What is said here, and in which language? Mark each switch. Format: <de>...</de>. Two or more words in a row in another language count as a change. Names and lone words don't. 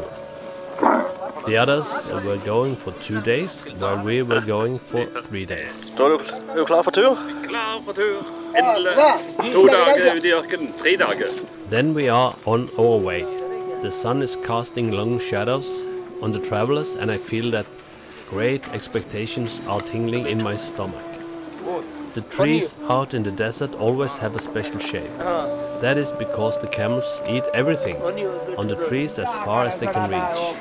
<en>The others were going for 2 days, while we were going for 3 days.</en> <no>Er du klar for tur? Klar for tur. Endelig. 2 dager ut i ørkenen. 3 dager.</no> <en>Then we are on our way. The sun is casting long shadows on the travelers, and I feel that great expectations are tingling in my stomach. The trees out in the desert always have a special shape. That is because the camels eat everything on the trees as far as they can reach.</en>